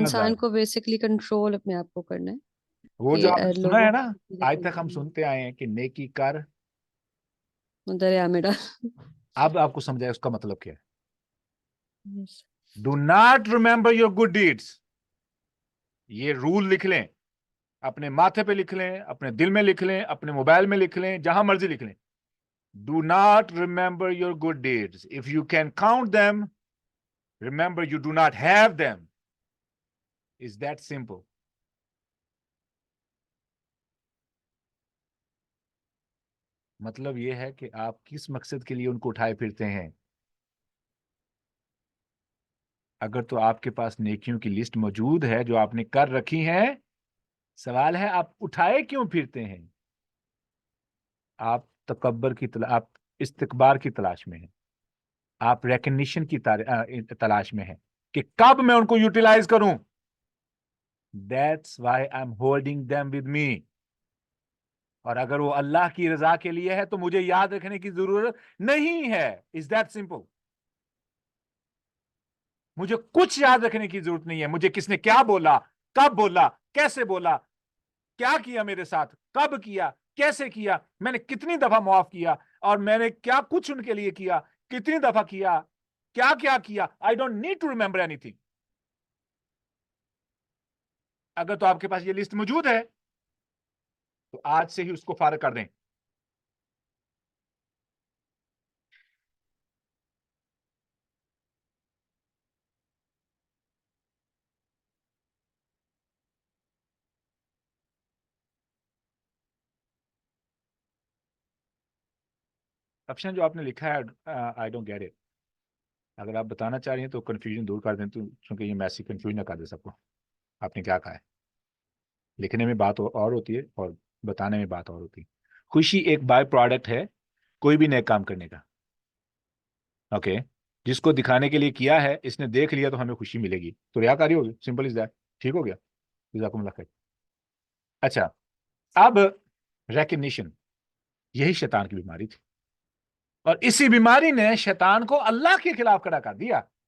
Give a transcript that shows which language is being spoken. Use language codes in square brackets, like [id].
[ur] انسان کو basically control اپنے آپ کو کرنا ہے وہ جو کہ آپ نے سنا لوگوں ہے نا, کو آج تک ہم سنتے آئے ہیں کہ نیکی کر, دریا میں ڈال. اب آپ کو سمجھائے اس کا مطلب کیا ہے. [en] Do not remember your good deeds. [ur] یہ رول لکھ لیں, اپنے ماتھے پہ لکھ لیں, اپنے دل میں لکھ لیں, اپنے موبائل میں لکھ لیں, جہاں مرضی لکھ لیں. [en] Do not remember your good deeds. If you can count them, remember you do not have them. Is that simple? [ur] مطلب یہ ہے کہ آپ کس مقصد کے لیے ان کو اٹھائے پھرتے ہیں. اگر تو آپ کے پاس نیکیوں کی لسٹ موجود ہے جو آپ نے کر رکھی ہیں, سوال ہے آپ اٹھائے کیوں پھرتے ہیں؟ آپ تکبر کی آپ استکبار کی تلاش میں ہیں, آپ ریکگنیشن کی تلاش میں ہیں کہ کب میں ان کو یوٹیلائز کروں. [en] That's why I'm holding them with me. [ur] اور اگر وہ اللہ کی رضا کے لیے ہے تو مجھے یاد رکھنے کی ضرورت نہیں ہے. [en] Is that simple? [ur] مجھے کچھ یاد رکھنے کی ضرورت نہیں ہے. مجھے کس نے کیا بولا, کب بولا, کیسے بولا, کیا کیا میرے ساتھ, کب کیا, کیسے کیا, میں نے کتنی دفعہ معاف کیا, اور میں نے کیا کچھ ان کے لیے کیا, کتنی دفعہ کیا, کیا کیا. [en] I don't need to remember anything. [ur] اگر تو آپ کے پاس یہ لسٹ موجود ہے تو آج سے ہی اس کو فارغ کر دیں. آپشن جو آپ نے لکھا ہے, [en] I don't get it. [ur] اگر آپ بتانا چاہ رہی ہیں تو کنفیوژن دور کر دیں, تو چونکہ یہ میسی کنفیوژن نہ کر دے سب کو. آپ نے کیا کہا ہے, لکھنے میں بات اور ہوتی ہے اور بتانے میں بات اور ہوتی ہے. خوشی ایک بائی پروڈکٹ ہے کوئی بھی نیک کام کرنے کا. اوکے, جس کو دکھانے کے لیے کیا ہے, اس نے دیکھ لیا تو ہمیں خوشی ملے گی, تو ریاکاری ہوگی. [en] Simple as that. [ur] ٹھیک ہو گیا, جزاکم اللہ خیر. اچھا, اب ریکگنیشن, یہی شیطان کی بیماری تھی, اور اسی بیماری نے شیطان کو اللہ کے خلاف کھڑا کر دیا.